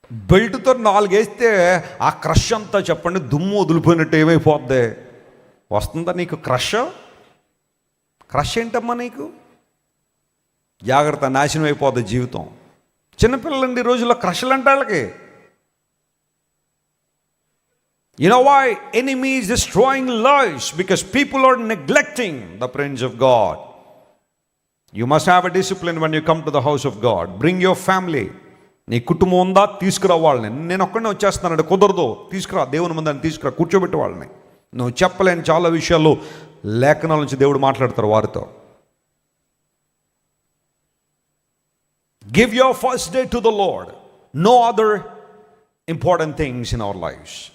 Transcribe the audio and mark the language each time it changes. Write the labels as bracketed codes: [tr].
[te] బెల్ట్తో 4 వేస్తే ఆ క్రష్ అంతా చెప్పండి దుమ్ము వదిలిపోయినట్టు ఏమైపోద్ది? వస్తుందా నీకు క్రష్? క్రష్ ఏంటమ్మా నీకు? జాగ్రత్త, నాశనం అయిపోద్ది జీవితం. చిన్నపిల్లలండి ఈ రోజుల్లో క్రష్లు అంటే వాళ్ళకి. [en] You know why? Enemy is destroying lives because people are neglecting the presence of God. You must have a discipline when you come to the house of God. Bring your family. [te] నీ కుటుంబం ఉందా? తీసుకురా వాళ్ళని. నేను ఒక్కడనే వచ్చేస్తున్నానంటే కుదరదు. తీసుకురా, దేవుని ముందని తీసుకురా, కూర్చోబెట్టి వాళ్ళని. నువ్వు చెప్పలేని చాలా విషయాలు లేఖనాల నుంచి దేవుడు మాట్లాడతారు వారితో. [en] Give your first day to the Lord. No other important things in our lives.